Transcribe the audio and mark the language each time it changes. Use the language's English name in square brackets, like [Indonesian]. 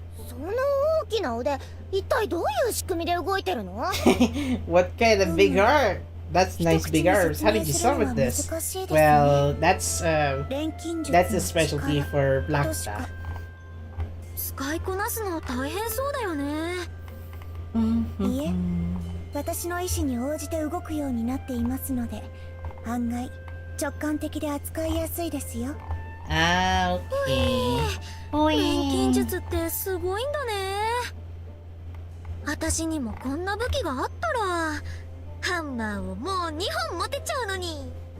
[Japanese] その大きな腕、一体どういう仕組みで動いてるの？ [English] What kind of big heart? That's nice big arms. How did you summon this? Well, that's a specialty for Blackstaff. [Japanese] 使いこなすの大変そうだよね。いえ、私の意志に応じて動くようになっていますので、案外直感的で扱いやすいですよ。 [English] Ah, okay. [Japanese] 錬金術ってすごいんだね。私にもこんな武器があったら、ハンマーをもう2本持てちゃうのに。